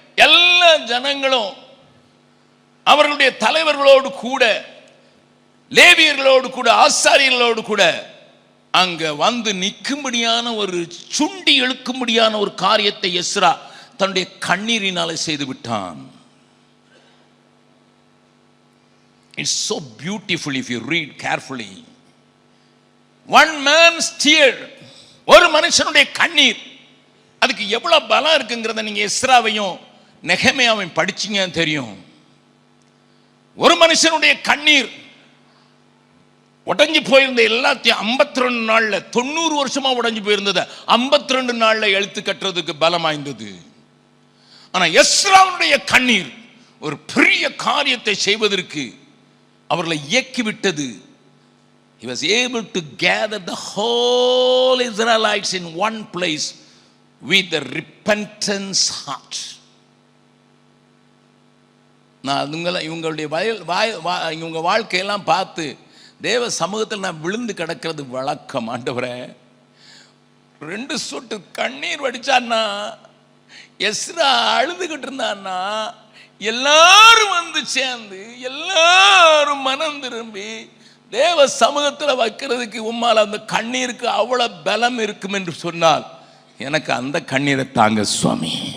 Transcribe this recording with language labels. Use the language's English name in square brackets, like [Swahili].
[Tamil] எல்லா ஜனங்களும் அவர்களுடைய தலைவர்களோடு கூட, லேவியர்களோடு கூட, ஆசாரியர்களோடு கூட அங்க வந்து நிற்கும்படியான ஒரு சுண்டி எழுக்கும்படியான ஒரு காரியத்தை எஸ்ரா தன்னுடைய கண்ணீரினாலே செய்து விட்டான். [English] It's so beautiful if you read carefully. One man's tear, [Tamil] ஒரு மனுஷனுடைய கண்ணீர், அதுக்கு எவ்வளவு பலம் இருக்குங்கிறத நீங்க எஸ்ராவையும் நெகேமியாவையும் படிச்சீங்கன்னு தெரியும். ஒரு மனுஷனுடைய கண்ணீர் உடைஞ்சு போயிருந்த எல்லாத்தையும் 52 நாள்ல, 90 வருஷமா உடைஞ்சு போயிருந்தது 52 நாள்ல எழுத்து கட்டுறதுக்கு பலமாய்ந்தது. ஆனா எஸ்ராவுடைய கண்ணீர் ஒரு பெரிய காரியத்தை செய்வதற்கு அவர்களை இயக்கிவிட்டது. [English] He was able to gather the whole Israelites in one place with a repentance heart. [Tamil] நான் இவங்களுடைய இவங்க வாழ்க்கையெல்லாம் பார்த்து தேவ சமூகத்தில் நான் விழுந்து கிடக்கிறது வழக்கம். ஆண்டவரே, 2 சொட்டு கண்ணீர் வடிச்சான்னா, எஸ்ரா அழுதுகிட்டு இருந்தான்னா, எல்லாரும் வந்து சேர்ந்து எல்லாரும் மனம் திரும்பி தேவ சமூகத்தில் வைக்கிறதுக்கு உம்மால் அந்த கண்ணீருக்கு அவ்வளவு பலம் இருக்கும் என்று சொன்னால் எனக்கு அந்த கண்ணீரை தாங்க சுவாமி.